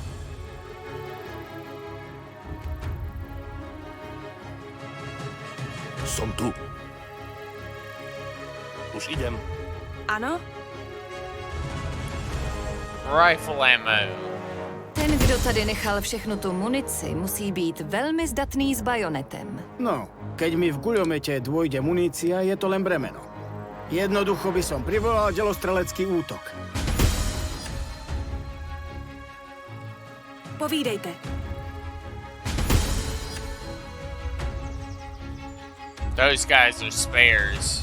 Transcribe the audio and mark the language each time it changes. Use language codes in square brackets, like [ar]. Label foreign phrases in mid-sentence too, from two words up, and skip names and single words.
[sk] Som tu. Už idem. [cs] Ano? [en] Rifle ammo. [cs] Ten, kdo tady nechal všechnu tu munici, musí být velmi zdatný s bajonetem. [sk] No, keď mi v guľomete dôjde munícia, je to len bremeno. Jednoducho by som privolal delostrelecký útok. [cs] Povídejte. [en] Those guys are spares.